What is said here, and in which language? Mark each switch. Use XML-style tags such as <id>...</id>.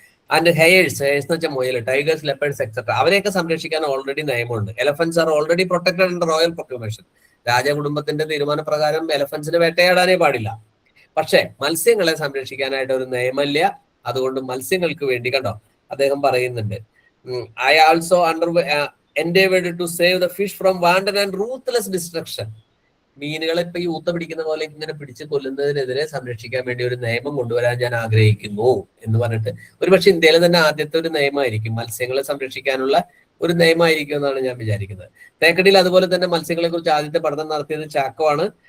<ml>And heirs എന്ന് വെച്ചാൽ മുയൽ, ടൈഗേഴ്സ്, ലെപ്പേഴ്സ് എക്സെട്ര, അവരെയൊക്കെ സംരക്ഷിക്കാൻ ഓൾറെഡി നിയമമുണ്ട്.</ml> <en>Elephants are already protected under royal proclamation.</en> <ml>രാജകുടുംബത്തിന്റെ തീരുമാനപ്രകാരം എലഫൻസിനെ വേട്ടയാടാനേ പാടില്ല. പക്ഷെ മത്സ്യങ്ങളെ സംരക്ഷിക്കാനായിട്ട് ഒരു നിയമമില്ല. അതുകൊണ്ട് മത്സ്യങ്ങൾക്ക് വേണ്ടി കണ്ടോ അദ്ദേഹം പറയുന്നുണ്ട്:</ml> <en>I also endeavored to save the fish from wanton and ruthless destruction.</en> <ml>മീനുകളെ ഇപ്പൊ ഈ ഊത്ത പിടിക്കുന്ന പോലെ ഇങ്ങനെ പിടിച്ച് കൊല്ലുന്നതിനെതിരെ സംരക്ഷിക്കാൻ വേണ്ടി ഒരു നിയമം കൊണ്ടുവരാൻ ഞാൻ ആഗ്രഹിക്കുന്നു എന്ന് പറഞ്ഞിട്ട് ഒരുപക്ഷെ ഇന്ത്യയിലെ തന്നെ ആദ്യത്തെ ഒരു നിയമമായിരിക്കും, മത്സ്യങ്ങളെ സംരക്ഷിക്കാനുള്ള ഒരു നിയമമായിരിക്കും എന്നാണ് ഞാൻ വിചാരിക്കുന്നത്. തേക്കടിയിൽ അതുപോലെ തന്നെ മത്സ്യങ്ങളെ കുറിച്ച് ആദ്യത്തെ പഠനം നടത്തിയത് ചാക്കോ ആണ്.</ml>